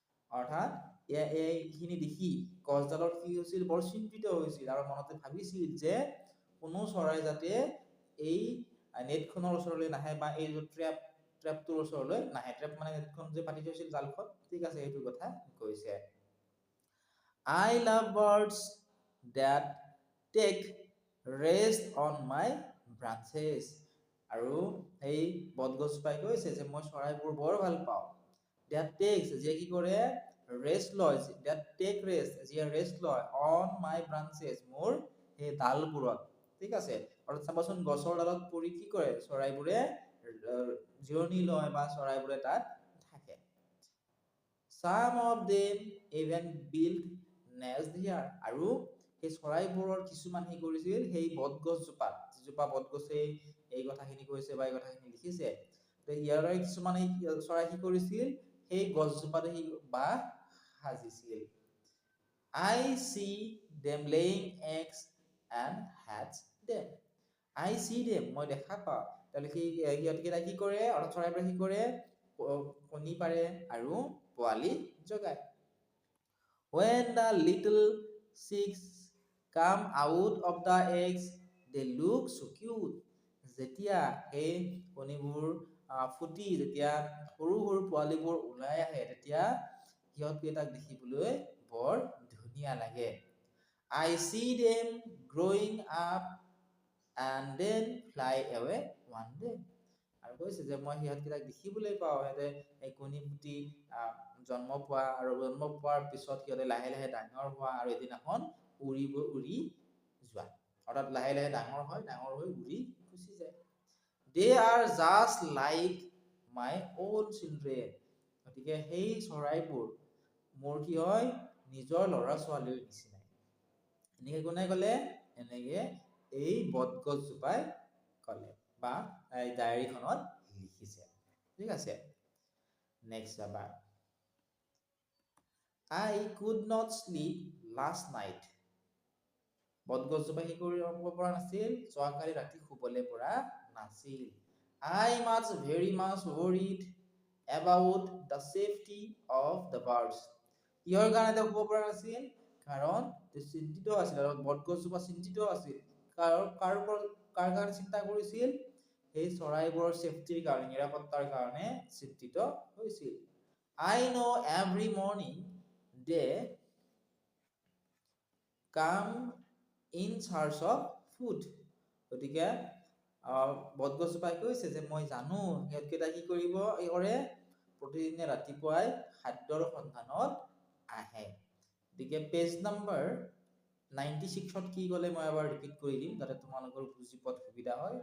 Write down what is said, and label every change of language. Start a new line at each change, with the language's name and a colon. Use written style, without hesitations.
Assamese: অৰ্থাৎ এইখিনি দেখি গছডালত কি হৈছিল, বৰ চিন্তিত হৈছিল আৰু মনতে ভাবিছিল যে কোনো চৰাই যাতে এই নেটখনৰ ওচৰলৈ নাহে বা এই ট্ৰেপটোৰ ওচৰলৈ নাহে। ট্ৰেপ মানে নেটখন যে পাতি থৈছিল জালখন, ঠিক আছে, সেইটো কথা কৈছে।
English: I love birds that take rest on my branches.
Assamese: আৰু এই বটগছজোপাই কৈছে যে মই চৰাইবোৰ বৰ ভাল পাওঁ।
English: that takes,
Assamese: যে কি কৰে, ৰেষ্ট লয়,
English: that take rest,
Assamese: যে ৰেষ্ট লয়,
English: on my branches,
Assamese: মোৰ এই ডালবোৰত। ঠিক আছে, আৰু চাবাচোন গছৰ ডালত পৰি কি কৰে, চৰাইবোৰে জিৰণি লয় বা চৰাইবোৰে তাত থাকে।
English: Some of them even built nest here.
Assamese: আৰু সেই চৰাইবোৰৰ কিছুমান কি কৰিছিল, সেই বটগছজোপাত, যিজোপা বটগছে এই কথাখিনি কৈছে বা এই কথাখিনি লিখিছে, তো ইয়াৰে কিছুমান চৰাই কি কৰিছিল, সেই গছজোপাতে সি বাহ সাজিছিল।
English: I see them laying eggs and hatch them. I see them,
Assamese: মই দেখা পাওঁ, তেওঁলোকে সিহঁতকেইটা কি কৰে, অৰ্থাৎ চৰাইবোৰে কি কৰে, কণী পাৰে আৰু পোৱালি জগায়।
English: When the little chicks come out of the eggs, they look so cute.
Assamese: যেতিয়া সেই কণীবোৰ ফুটি যেতিয়া সৰু সৰু পোৱালিবোৰ ওলাই আহে, তেতিয়া সিহঁতকেইটাক দেখিবলৈ বৰ ধুনীয়া লাগে।
English: I see them growing up and then fly away one day.
Assamese: আৰু কৈছে যে মই সিহঁতকেইটাক দেখিবলৈ পাওঁ, সিহঁতে এই কণী ফুটি জন্ম পোৱা, আৰু জন্ম পোৱাৰ পিছত সিহঁতে লাহে লাহে ডাঙৰ হোৱা আৰু এদিনাখন উৰি যোৱা। অৰ্থাৎ লাহে লাহে ডাঙৰ হৈ উৰি গুচি যায়।
English: They are just like my own children.
Assamese: গতিকে সেই চৰাইবোৰ মোৰ কি হয় নিজৰ ল'ৰা ছোৱালীৰ নিচিনাই। এনেকে কোনে ক'লে? এনেকে এই বটগছজোপাই ক'লে বা এই ডায়েৰীখনত লিখিছে। ঠিক আছে, নেক্সট যাবা।
English: I could not sleep last night.
Assamese: বটগছজোপাই কি কৰিব পৰা নাছিল? যোৱাকালি ৰাতি শুবলৈ পৰা নাছিল।
English: I was very much worried about the safety of the birds.
Assamese: কিহৰ কাৰণে তেওঁ শুব পৰা নাছিল? কাৰণ চিন্তিত আছিল, আৰু বটগছজোপা চিন্তিত আছিল। কাৰ কাৰণে চিন্তা কৰিছিল? সেই চৰাইবোৰৰ চেফটিৰ কাৰণে, নিৰাপত্তাৰ কাৰণে চিন্তিত হৈছিল।
English: I know every morning they come in search of food.
Assamese: গতিকে বটগছজোপাই কৈছে যে মই জানো সিহঁতকেইটা কি কৰিব কৰে, প্ৰতিদিনে ৰাতিপুৱাই খাদ্যৰ সন্ধানত আহে। গতিকে পেজ নম্বৰ 96ত কি ক'লে মই এবাৰ ৰিপিট কৰি দিম যাতে তোমালোকৰ বুজি পোৱাত সুবিধা হয়।